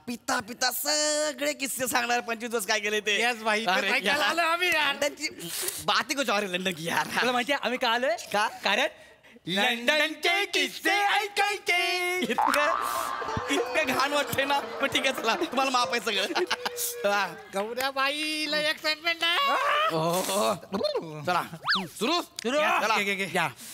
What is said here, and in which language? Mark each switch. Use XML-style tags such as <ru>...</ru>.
<mr>पिता सगळे किस्से सांगणार. 25 दिवस काय केले ते. Yes भाई, अरे ते ऐकायला यार. आलोय आम्ही यार.</mr> <hi>लंडनची बात कुछ और है लंडन की यार.</hi> <mr>तुला माहितीये आम्ही का आलोय. का? कारण लंडनचे किस्से ऐकायचे. इतकं घाण वाटते ना. पण ठीक आहे चला तुम्हाला माफ आहे सगळं. गौऱ्या बाईला एक्साइटमेंट आहे. हो चला सुरू चला घ्या.</mr>